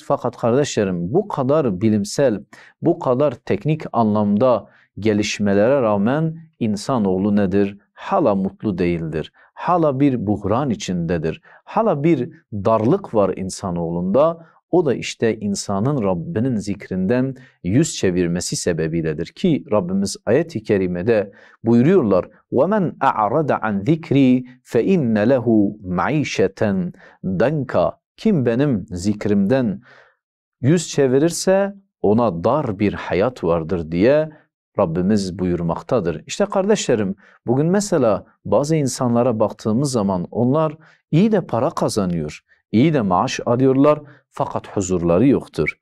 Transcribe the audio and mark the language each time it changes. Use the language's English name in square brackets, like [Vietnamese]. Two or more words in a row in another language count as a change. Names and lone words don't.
[Turkish] Fakat kardeşlerim bu kadar bilimsel, bu kadar teknik anlamda gelişmelere rağmen insanoğlu nedir? Hala mutlu değildir. Hala bir buhran içindedir. Hala bir darlık var insanoğlunda. O da işte insanın Rabbinin zikrinden yüz çevirmesi sebebiyledir ki Rabbimiz ayet-i kerimede buyuruyorlar: [Arabic] وَمَنْ أَعْرَدَ عَنْ ذِكْرِي فَإِنَّ لَهُ مَعِيشَةً دَنْكَ. [Turkish] Kim benim zikrimden yüz çevirirse ona dar bir hayat vardır diye Rabbimiz buyurmaktadır. İşte kardeşlerim, bugün mesela bazı insanlara baktığımız zaman onlar iyi de para kazanıyor, iyi de maaş alıyorlar fakat huzurları yoktur.